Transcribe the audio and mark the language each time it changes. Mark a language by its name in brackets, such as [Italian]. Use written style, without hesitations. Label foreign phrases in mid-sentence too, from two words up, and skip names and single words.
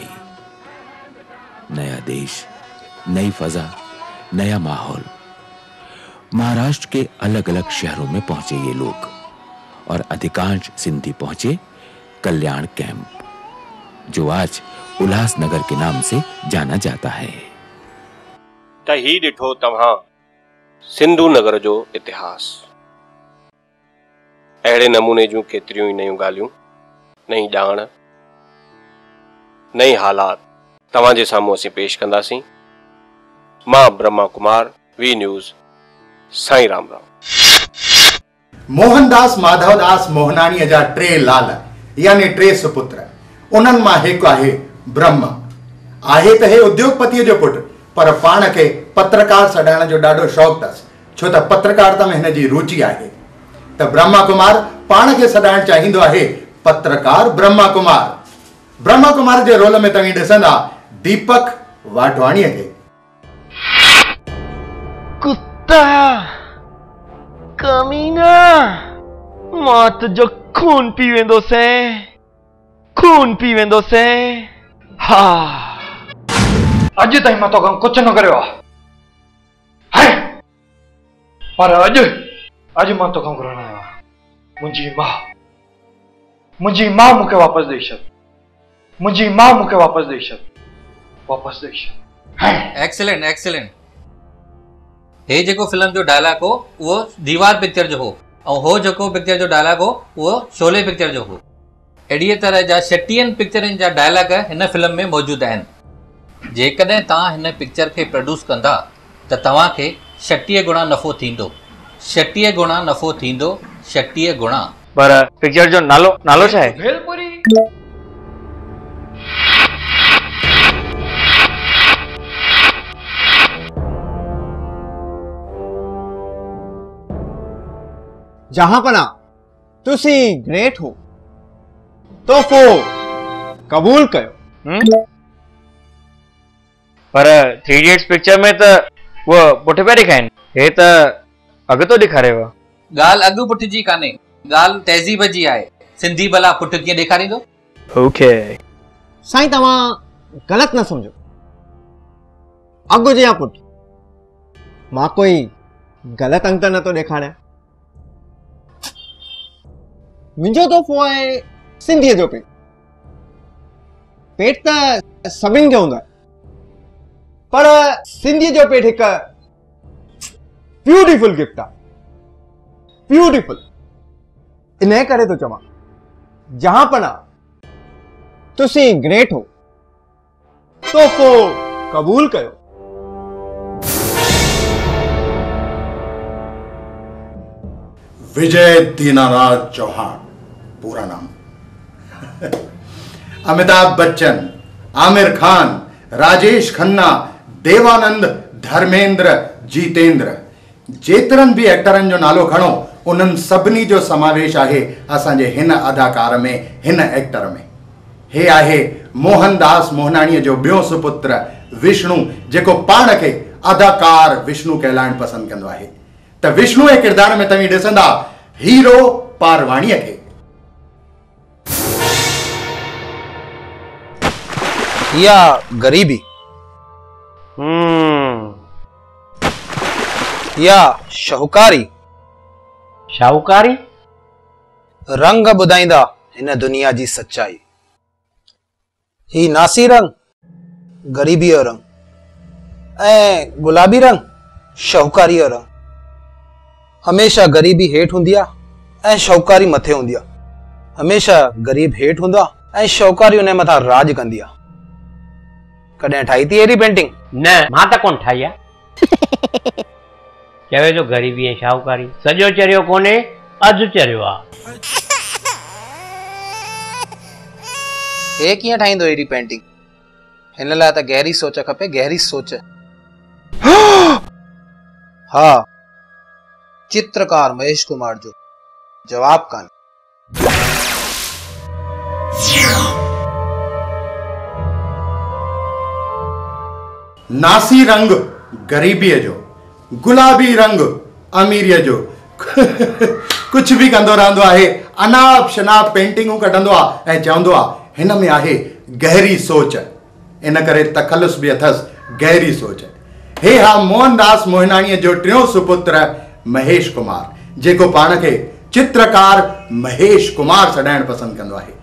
[Hindi] नया देश, नई फजा, नया माहौल। महाराष्ट्र के अलग अलग शहरों में पहुंचे ये लोग और अधिकांश सिंधी पहुंचे कल्याण कैंप, जो आज उल्लासनगर के नाम से जाना जाता है। [Sindhi] त ही ॾिठो तव्हां सिंधु नगर जो इतिहास। अहिड़े नमूने जूं केतिरियूं ई नयूं ॻाल्हियूं, नई ॼाण, नई हालात तव्हांजे साम्हूं असीं पेश कंदासीं। मां ब्रह्मा कुमार, वी न्यूज़, साईं राम राम। मोहनदास माधवदास मोहनाणीअ जा टे लाल यानी टे सुपुत्र, उन्हनि मां हिकु आहे ब्रह्मा। आहे त हे उद्योगपतिअ जो पुटु, पर पाण खे पत्रकार सॾाइण जो ॾाढो शौक़ु अथसि, छो त पत्रकारिता में हिन जी रुचि आहे। त ब्रह्मा कुमार पाण खे सॾाइण चाहींदो आहे पत्रकार ब्रह्मा कुमार। ब्रह्मा कुमार जे रोल में तव्हां ॾिसंदा दीपक वाधवाणीअ खे। कुत्ता कमीना, मां तुंहिंजो खून पी वेंदोसीं, खून पी वेंदोसीं। हा, अॼु ताईं मां तोखां कुझु न करियो आहे, पर अॼु मां तोखां घुरण आयो आहियां। मुंहिंजी मां मूंखे वापसि ॾेई छॾ, मुंहिंजी मां मूंखे वापसि ॾेई छॾ, वापसि ॾेई छॾ। [English] excellent excellent. [Sindhi] हे जेको फिल्म जो डायलॉग हो उहो दीवार पिक्चर जो हो, ऐं हो जेको पिक्चर जो डायलॉग हो उहो शोले पिक्चर जो हो। अहिड़ीअ तरह जा 36 पिक्चरनि जा डायलॉग हिन फिल्म में मौजूद आहिनि। जेकॾहिं तव्हां हिन पिक्चर खे प्रोड्यूस कंदा त तव्हांखे 36 गुणा नफ़ो थींदो। 36 गुणा नफ़ो थींदो। 36 गुणा। पर पिक्चर जो नालो छा आहे? भेलपुरी। जहांपना [Punjabi] तुसी ग्रेट हो [Sindhi] तोहफ़ो कबूल कयो। पर 3 इडियट्स पिक्चर में त वो पुठ पे ॾेखारिनि, हे त अॻितो ॾेखारेव। ॻाल्हि अॻु पुठ जी कान्हे, ॻाल्हि तहज़ीब जी आहे। सिंधी भला पुठ कीअं ॾेखारींदो? ओके साईं तव्हां ग़लति न सम्झो। अॻु जे पुठ मां कोई ग़लति अंक त नथो ॾेखारियां। मुंहिंजो तोहफ़ो आहे सिंधीअ जो पेट। पेट त सभिनि खे हूंदो आहे, पर सिंधीअ जो पेट हिकु ब्यूटीफुल गिफ्ट आहे। ब्यूटीफुल इन करे तो चवां, जहांपना [Punjabi] तुसी ग्रेट हो [Sindhi] तोहफ़ो कबूल कयो। [Hindi] विजय दीनानाथ चौहान पूरा नाम। [Sindhi] अमिताभ बच्चन, आमिर खान, राजेश खन्ना, देवानंद, धर्मेंद्र, जीतेंद्र, जेतरनि भी एक्टरनि जो नालो खणो उन्हनि सभिनी जो समावेश आहे असांजे हिन अदाकार में, हिन एक्टर में। हे आहे मोहनदास मोहनाणीअ जो ॿियों सुपुत्र विष्णु, जेको पाण खे अदाकार विष्णु कहलाइण पसंदि कंदो आहे। त विष्णु जे किरदार में तव्हीं ॾिसंदा हीरो पारवाणीअ खे। या गरीबी या शाहूकारी। शाहूकारी रंग ॿुधाईंदा हिन दुनिया जी सच्चाई। ही नासी रंग गरीबी जो रंग ऐं गुलाबी रंग शाहूकारी जो रंग। हमेशा गरीबी हेठि हूंदी आहे ऐं शाहूकारी मथे हूंदी आहे। हमेशा गरीब हेठि हूंदो आहे ऐं शाहूकारी हुन मथां राज कंदी आहे। कॾहिं ठाही थी अहिड़ी पेंटिंग? न, मां त कोन ठाही आहे। चवे तो गरीबी ऐं शाहूकारी सॼो चरियो कोन्हे, अधु चरियो आहे। हे कीअं ठाहींदो अहिड़ी पेंटिंग? हिन लाइ त गहरी सोच खपे, गहरी सोच। हा, चित्रकार महेश कुमार जो जवाब कान। नासी रंग गरीबीअ जो, गुलाबी रंग अमीरीअ जो। कुछ भी कंदो रहंदो आहे, अनाप शनाप पेंटिंगूं कढंदो आहे ऐं चवंदो आहे हिन में आहे गहरी सोच। इन करे तखलुस भी अथसि, गहरी सोच। हे हा मोहनदास मोहनाणीअ जो टियों सुपुत्र महेश कुमार, जेको पाण खे चित्रकार महेश कुमार सॾाइण पसंदि कंदो आहे।